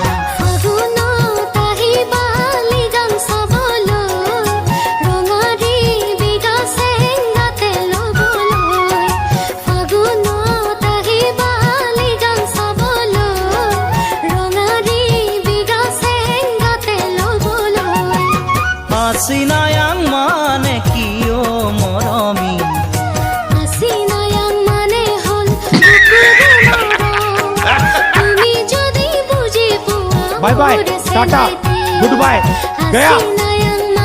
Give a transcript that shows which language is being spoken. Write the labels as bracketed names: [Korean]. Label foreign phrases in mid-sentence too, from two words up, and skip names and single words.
[Assamese] ফাগুনত আহিবা লিগাম চাবলৈ, ৰঙাৰী বিগা চেংগাতে ল'বলৈ, ফাগুনত আহিবা লিগাম চাবলৈ, ৰঙাৰী বিগা চেংগাতে ল'বলৈ, [Mising] Asinayang manekiyo moromi, Asinayang manehol bukure morom, [Assamese] তুমি যদি বুঝি পোৱা [English] Bye bye, মোরে tata, senete, goodbye, gaya. [Mising] Asinayang